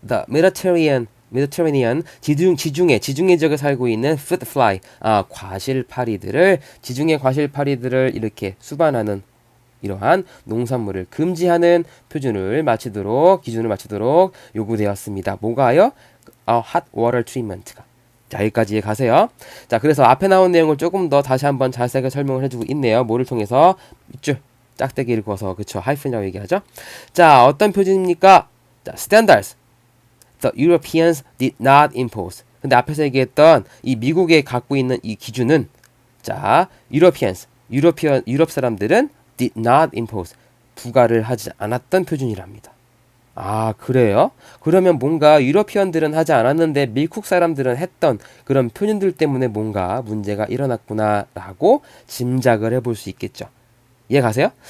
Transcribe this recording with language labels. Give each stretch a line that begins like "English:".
Korean: the Mediterranean 지중해 지역에 살고 있는 fruit fly 과실파리들을 지중해 과실파리들을 이렇게 수반하는 이러한 농산물을 금지하는 기준을 마치도록 요구되었습니다. 뭐가요? hot water treatment가. 자, 여기까지 가세요. 자, 그래서 앞에 나온 내용을 조금 더 다시 한번 자세하게 설명을 해주고 있네요. 뭐를 통해서 밑줄 짝대기를 그어서 그쵸 하이픈이라고 얘기하죠. 자, 어떤 표준입니까? 자, standards.
English: The Europeans did not impose.
Korean: 근데 앞에서 얘기했던 이 미국에 갖고 있는 이 기준은 자, 유럽 사람들은
English: did not impose.
Korean: 부과를 하지 않았던 표준이랍니다. 아, 그래요? 그러면 뭔가 유러피언들은 하지 않았는데 미국 사람들은 했던 그런 표준들 때문에 뭔가 문제가 일어났구나 라고 짐작을 해볼 수 있겠죠. 이해 가세요?